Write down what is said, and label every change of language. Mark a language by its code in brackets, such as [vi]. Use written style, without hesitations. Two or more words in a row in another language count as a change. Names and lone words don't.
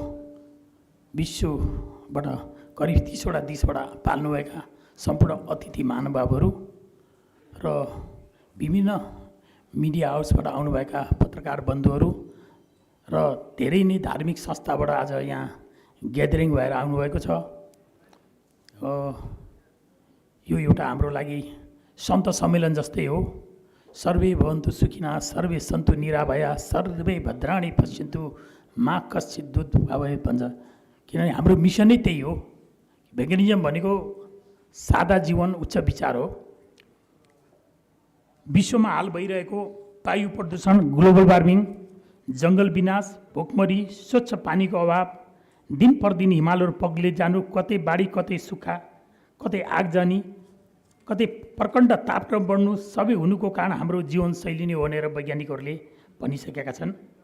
[ne] विश्वबाट करिब 30वटा देशबाट पाल्नुभएका सम्पूर्ण अतिथि महानुभावहरू र विभिन्न [en] media house [ne] आउनुभएका पत्रकार बन्धुहरू र धेरै नै धार्मिक संस्थाबाट आज यहाँ ग्यादरिङ भएर आउनुभएको छ। यो एउटा हाम्रो लागि सन्त सम्मेलन जस्तै हो। [sa] सर्वे भवन्तु सुखिनः, सर्वे सन्तु निराभया, सर्वे भद्राणि पश्यन्तु मा कश्चित् दुःखभावः भन्छ। [ne] किनभने हाम्रो मिसन नै त्यही हो। भेगनिजम भनेको सादा जीवन, उच्च विचार हो। विश्वमा हाल भइरहेको वायु प्रदूषण, [en] global warming, [ne] जङ्गल विनाश, भोकमरी, स्वच्छ पानीको अभाव, दिन प्रतिदिन हिमालहरू पग्ले जानु, कतै बाढी, कतै सुक्खा, कतै आगजनी, कतै प्रचण्ड तापक्रम बढ्नु, सबै हुनुको कारण हाम्रो जीवनशैली नै हो भनेर वैज्ञानिकहरूले भनिसकेका छन्।